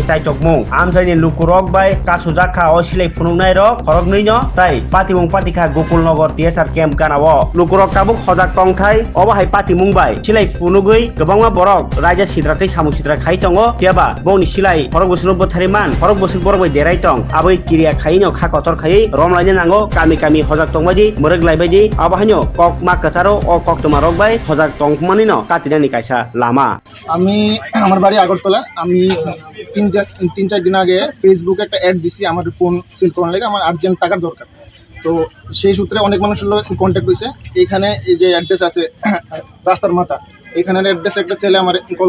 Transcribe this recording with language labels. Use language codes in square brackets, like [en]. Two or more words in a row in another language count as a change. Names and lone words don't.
[trp] tai tokmung amsaini lukurok bai kasujaka o silai funugnai ro khorok nino tai patimung patikha Gokulnagar TSR camp ganawo lukurok tabuk hojak tongthai obo hai patimung bai silai funugui gobangma borok raja sidratei samung sidra khai tongo tiaba boni silai khorok busuk bothariman khorok busuk borok bai derai tong aboi kiriya khaino kha kotor khai romlaina nango kami kami hojak tongbaji Laibaji abahanyo kok makasaro o kok tomarok bai hojak tongmani no katinani kaisa lama [bn] আমি আমার বাড়ি আগরতলা আমি 3-4 দিন আগে ফেসবুকে একটা অ্যাড দিছি আমার [en] phone sell [bn] করার লাগে আমার আর্জেন্ট টাকার দরকার তো সেই সূত্রে অনেক মানুষের সাথে কন্টাক্ট হইছে এখানে এই যে অ্যাড্রেস আছে রাস্তার মাথা এখানের অ্যাড্রেস একটা ছেলে আমার কল